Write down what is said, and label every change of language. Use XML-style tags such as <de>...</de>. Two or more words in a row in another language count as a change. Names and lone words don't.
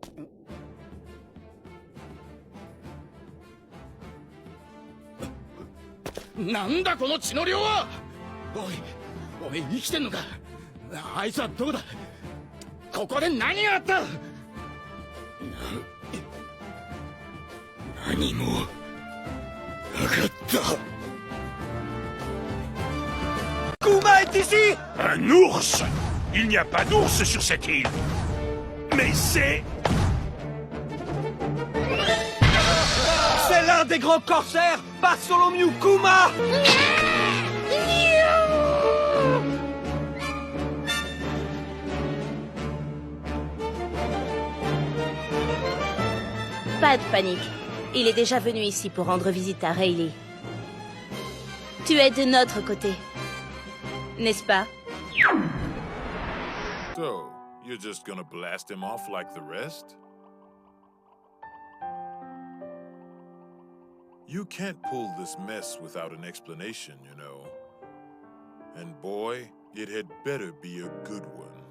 <ja>なんだこの血の量は。おい生きてんのか。あいつはどこだ。ここで何があった。何もなかった。</ja> <fr>Kuma est ici! Un ours! Il n'y a pas d'ours sur cette île. Mais c'est... C'est l'un des grands corsaires, Bartholomew Kuma! Pas de panique. Il est déjà venu ici pour rendre visite à Rayleigh. Tu es de notre côté. N'est-ce pas?</fr> <en>So, you're just gonna blast him off like the rest? You can't pull this mess without an explanation, you know. And boy, it had better be a good one.</en>